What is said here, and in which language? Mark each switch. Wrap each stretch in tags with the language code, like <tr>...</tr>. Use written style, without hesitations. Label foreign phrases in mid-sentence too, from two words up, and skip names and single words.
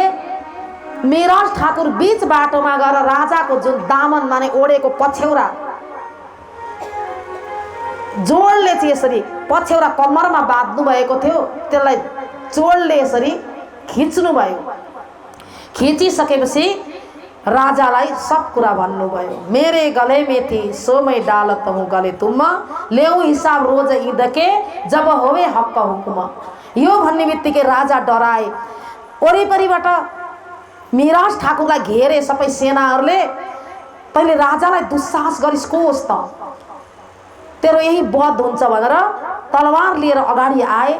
<ne>मिराज ठाकुर बीच बाटोमा गएर राजाको जुन दामन माने ओढेको पछ्यौरा जोडले चाहिँ यसरी पछ्यौरा कम्मरमा बाँध्नु भएको थियो, त्यसलाई जोडले यसरी खिच्नु भयो। खिचिसकेपछि राजालाई सब कुरा भन्नुभयो।</ne> <hi>मेरे गले में थी सो मैं डालत हूँ गले तुम, लेऊ हिसाब रोज ईद के जब होवे हक का हुकुम।</hi> <ne>यो भन्ने बित्तिकै राजा डराए। वरिपरिबाट मिराज ठाकुरलाई घेरे सबै सेनाहरूले। तैँले राजालाई दुस्साहस गरिस् त, तेरो यही बध हुन्छ भनेर तलवार लिएर अगाडि आए।</ne>